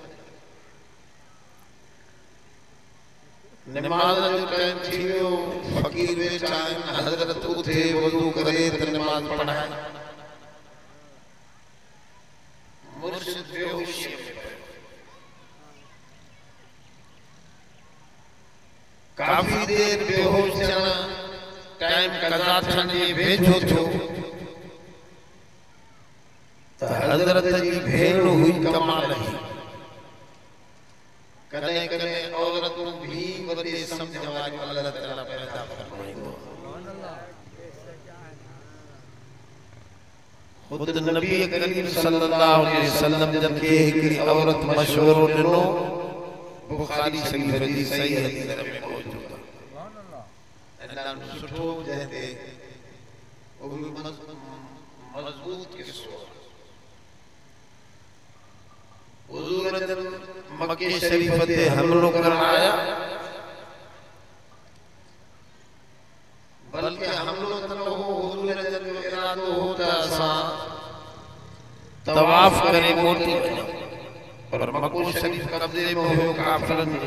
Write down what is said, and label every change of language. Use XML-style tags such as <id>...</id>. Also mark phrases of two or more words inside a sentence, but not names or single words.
<sd>नमाज जो टाइम थी वियो, फकीर वेठा आहिनि, हज़रत उथे वज़ू करे त नमाज पढ़ाए। मुर्शिद बेहोशी में काफी देर बेहोश थियण टाइम कज़ा थियण जे वेझो थियो त हज़रत जी भेण हुई कमाल जी कॾहिं कॾहिं औरतूं भी वॾे सम्झ वारियूं अल्लाह ताला पैदा फरमाईंदो खुद नबी करीम सल्लल्लाहु अलैहि वसल्लम जन के हिकड़ी औरत मशवरो ॾिनो बुखारी शरीफ जी सही हदीस में मौजूद है अल्लाह सुठो जहते वो भी मजबूत किस्सो हुजूर जन मक्के शरीफ ते हमलो करण आया बल्कि हमलो त हो हुजूर जन जो इरादो हो त असां तवाफ करे मोटी वञो पर मक्को शरीफ कब्जे में हो काफिरन</sd>